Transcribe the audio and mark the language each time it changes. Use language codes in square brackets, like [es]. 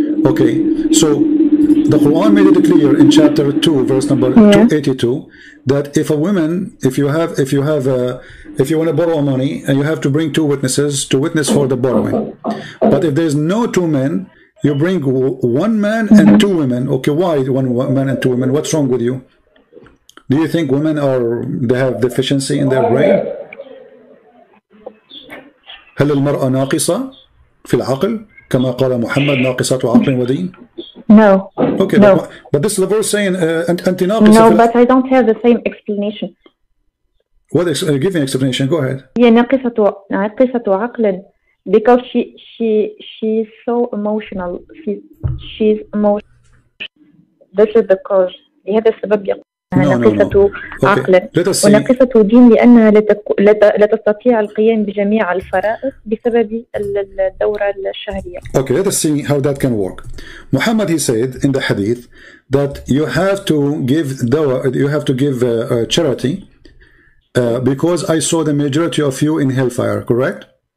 [en] Okay, so the Quran made it clear in chapter 2, verse number 282, that if a woman, if you want to borrow money and you have to bring two witnesses to witness for the borrowing, but if there's no two men, you bring one man and two women. Okay, why one man and two women? What's wrong with you? Do you think women they have deficiency in their brain? [ar] هل المرأة ناقصة في العقل كما قال محمد ناقصة عقل ودين? [en] No. Okay, no. But this is the verse saying [ar] أنت ناقصة. [en] No, but I don't have the same explanation. What? Give me an explanation. Go ahead. [ar] هي ناقصة عقل [en] because she's so emotional. She's emotional. This is the cause. [ar] لهذا السبب يقول ناقصة عقل وناقصة دين لأنها لا تستطيع القيام بجميع الفرائض بسبب الدورة الشهرية. [en] Okay, let us see how that can work. Muhammad, he said in the hadith that you have to give dawa, you have to give charity because I saw the majority of you in hellfire, correct?